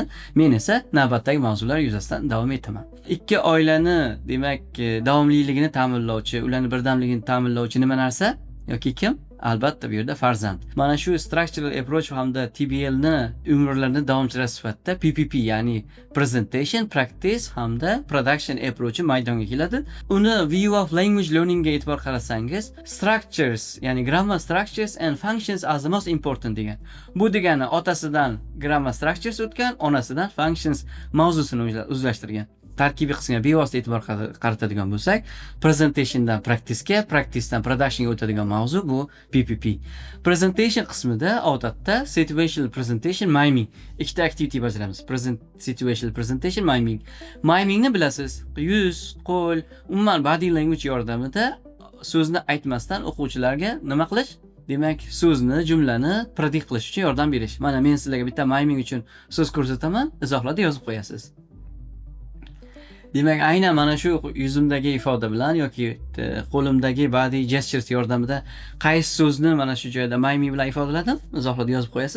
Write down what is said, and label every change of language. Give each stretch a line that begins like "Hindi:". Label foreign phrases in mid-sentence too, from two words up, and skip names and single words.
Uzbek: Men esa navbatdagi mavzular yuzasidan davom etaman. Ikki oilani, demak, davomliligini ta'minlovchi, ularning birdamligini ta'minlovchi nima narsa yoki kim? Albatta bu yerda farzand. Mana shu
English: structural approach
Uzbek: hamda TBL ni umrlarini davomchilari sifatida PPP, ya'ni
English: presentation, practice
Uzbek: hamda
English: production approach
Uzbek: maydonga keladi. Uni
English: view of language learning
Uzbek: ga e'tibor qarasangiz, structures, ya'ni
English: grammar structures and functions are the most important
Uzbek: degan. Bu degani otasidan
English: grammar structures
Uzbek: o'tgan, onasidan functions mavzusini o'zlashtirgan. Tarkibiy qismga bevosita e'tibor qaratadigan bo'lsak, presentationdan practice'ga, practicedan productionga o'tadigan mavzu bu PPP. Presentation qismida odatda
English: situational presentation,
Uzbek: miming ikkita activity bajaramiz.
English: Situational presentation,
Uzbek: miming. Mimingni bilasiz, yuz, qo'l, umuman
English: body language
Uzbek: yordamida so'zni aytmasdan o'quvchilarga nima qilish? demak so'zni, jumlani predict qilish uchun yordam berish. Mana men sizlarga bitta miming uchun so'z ko'rsataman, izohlarda yozib qo'yasiz. Demak, aynan mana shu yuzimdagi ifoda bilan yoki qo'limdagi badiiy gestures yordamida qaysi so'zni mana shu joyda miming bilan ifodaladim, izohlarda yozib qo'yasiz.